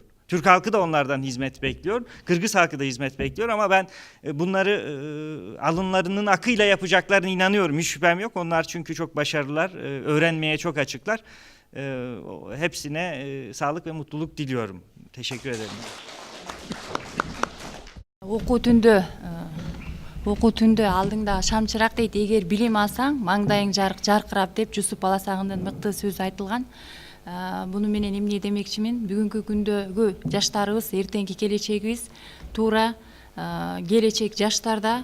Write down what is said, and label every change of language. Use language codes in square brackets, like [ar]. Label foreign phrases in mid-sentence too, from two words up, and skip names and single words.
[tr] Türk halkı da onlardan hizmet bekliyor. Kırgız halkı da hizmet bekliyor ama ben bunları alınlarının akıyla yapacaklarına inanıyorum. Hiç şüphem yok. Onlar çünkü çok başarılılar. Öğrenmeye çok açıklar. Hepsine sağlık ve mutluluk diliyorum. Teşekkür ederim. [ky] окуу түндө алдыңда шамчыраак дейт, эгер билим алсаң маңдайың жаркырап деп Жусуп Баласагындын мыкты сөзү айтылган. Буну менен эмне демекчимин? Бүгүнкү күндөгү жаштарыбыз эртеңки келечегибиз, туура келечек жаштарда.